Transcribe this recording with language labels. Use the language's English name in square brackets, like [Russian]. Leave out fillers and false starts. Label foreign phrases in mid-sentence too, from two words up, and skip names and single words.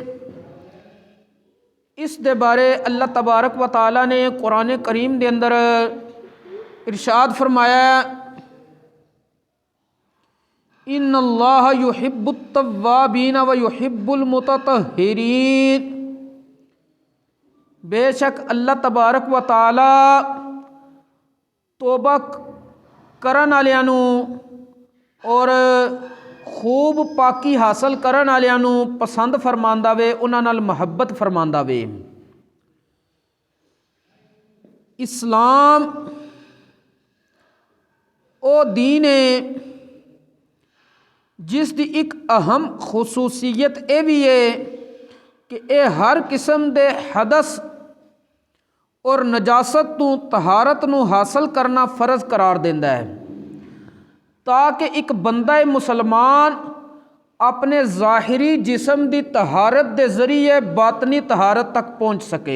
[Punjabi] اس دے بارے اللہ تبارک و تعالی نے قرآن کریم دے اندر ارشاد فرمایا، [Arabic] ان اللہ یحب التوابین و یحب المتطہرین۔ [Punjabi] بے شک اللہ تبارک و تعالی توبہ کرن والیاں نوں اور خوب پاکی حاصل کرن والیاں نوں پسند فرماندا وے، انہاں نال محبت فرماندا وے۔ اسلام او دین ہے جس دی ایک اہم خصوصیت اے بھی ہے کہ اے ہر قسم دے حدث اور نجاست تو طہارت نو حاصل کرنا فرض قرار دیندا ہے، تاکہ ایک بندہ مسلمان اپنے ظاہری جسم دی طہارت دے ذریعے باطنی طہارت تک پہنچ سکے۔